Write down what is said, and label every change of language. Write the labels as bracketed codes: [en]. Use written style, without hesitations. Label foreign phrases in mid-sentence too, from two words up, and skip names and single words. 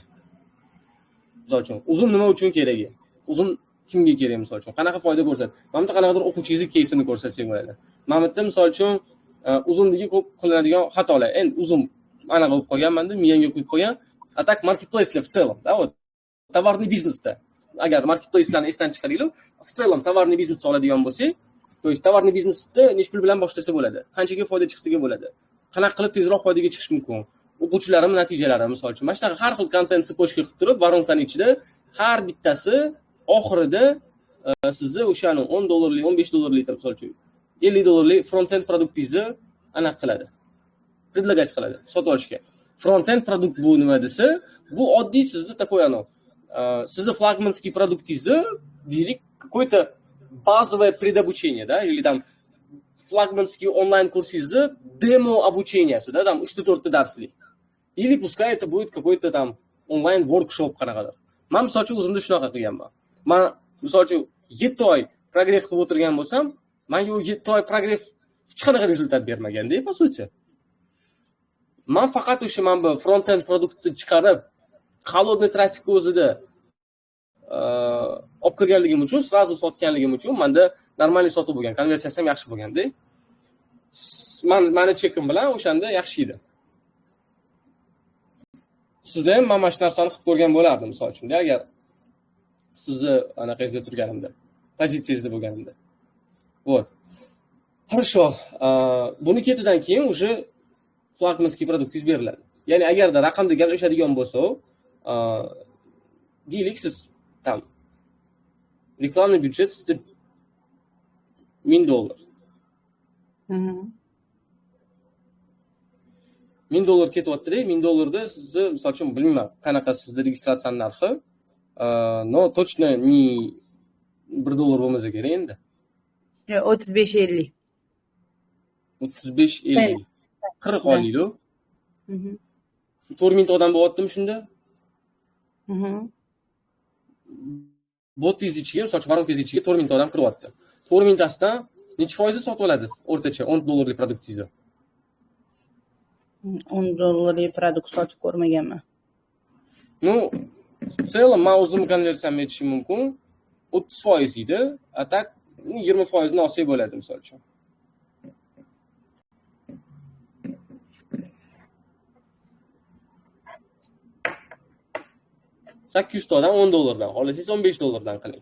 [uz] Misol uchun uzun nima uchun kerak? Uzun kimga kerak misol uchun? Qanaqa foyda ko'rsatadi? Mana bu qanaqadir o'quvchingizni keysini ko'rsatsak bo'ladi. Mana bu misol uchun uzunligi ko'p qilinadigan xatolar. Endi uzun anaqa bo'lib qolganmanda, miyamga qo'yib qo'ygan. [ru] Atak marketplace'lar в целом, да, вот. [uz] Tovarniy biznesda. Agar marketplace'larni esdan chiqaringlar, [ru] в целом [uz] tovarniy biznes oladigan bo'lsak, [ru] то есть [uz] tovarniy biznesda nech pul bilan boshlasa bo'ladi? Qanchaga foyda chiqsaga bo'ladi? Qanaqa qilib tezroq foydaga chiqish mumkin? O'quvchilarim natijalari misol uchun. Mana shunaqa har xil kontent tsepojka qilib turib, воронкаning ichida har bittasi oxirida sizni o'shani $10, $15 misol uchun $50 front-end produktingizni aniq qiladi. Предлагать qiladi sotib olishga. Front-end produkt bu nima desa, bu oddiy sizni такой sizni flagmanskiy produktingizni deylik, [ru] какое-то базовое предобучение, да, или там флагманский онлайн-курсинgizni demo обученияsi, да, там 3-4 darslik. Или пускай это будет какой-то там онлайн-workshop qanaqadir. [uz] Men misol uchun o'zimda shunaqa qilganman. Men misol uchun 7 oy progress qilib o'tirgan bo'lsam, menga u 7 oy progress hech qanaqa rezultat bermaganda, [ru] по сути. [uz] Men faqat o'sha bu front-end produktni chiqarib, холодный trafikni o'zida olib kirganligim uchun, sразу sotganligim uchun menda normalniy sotib bo'lgan, konversiyasi ham yaxshi bo'lganda. Meni chekim bilan o'shanda yaxshi edi. Sizda ham mana shu narsani qilib ko'rgan bo'lardim, misol uchun, agar sizni anaqangizda turganimda, pozitsiyangizda bo'lganimda. [ru] Вот. Хорошо. [uz] Buni ketidan keyin уже flagmanskiy produktingiz beriladi. Ya'ni agarda raqamda gaplashadigan bo'lsa, deylik siz tam reklamный byudjet sizda $1000. $1000 ketyapti-da, $1000da sizni misol uchun bilmayman, qanaqa sizni registratsiya narxi, [ru] no точно не $1 [uz] bo'lmasa kerak endi. 35-50. 35-50. 40 olaydi. 4000 odam bo'lyaptimi shunda? Botingiz ichiga, misol uchun varonkangiz ichiga 4000 odam kiryapti. 4000 tasidan necha foizi sotib oladi o'rtacha $10 produktingizni? $10 produkt sotib ko'rmaganman. [ru] Ну, в целом [uz] men o'zim konversiyamni aytishim mumkin. 30% edi, [ru] а так [uz] 20% ni olsak bo'ladi misol uchun. $800 odam $10 olasangiz $15 qiling.